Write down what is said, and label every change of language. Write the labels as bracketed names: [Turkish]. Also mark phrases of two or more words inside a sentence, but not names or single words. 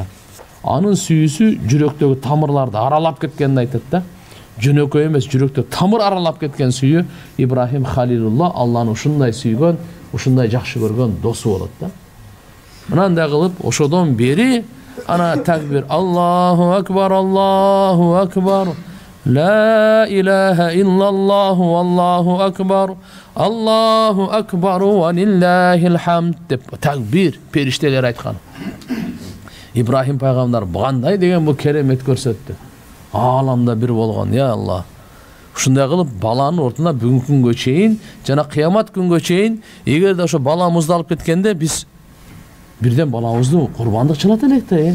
[Kyrgyz] Анын сүйүүсү жүрөктөгү тамырларды аралап кеткенин айтат да. Жөнөкөй эмес, жүрөктө тамыр аралап кеткен сүйүү Ибрахим Халилулла Алланы ушундай сүйгөн, ушундай жакшы көргөн досу болот да. Мынандай кылып ошодон бери ана такбир, [Arabic] الله أكبر الله أكبر لا إله إلا الله الله أكبر الله أكبر ولله الحمد [Kyrgyz] деп такбир периштелер айткан. Ибрахим пайгамбар кандай деген бул керемет көрсөттү. Аламда бир болгон, я Алла. Ушундай кылып баланын ортуна бүгүнкү күнгө чейин жана кыямат күнгө чейин, эгерде ошо бала муздалып кеткенде биз бирден балабызды курбандык чалат элек да.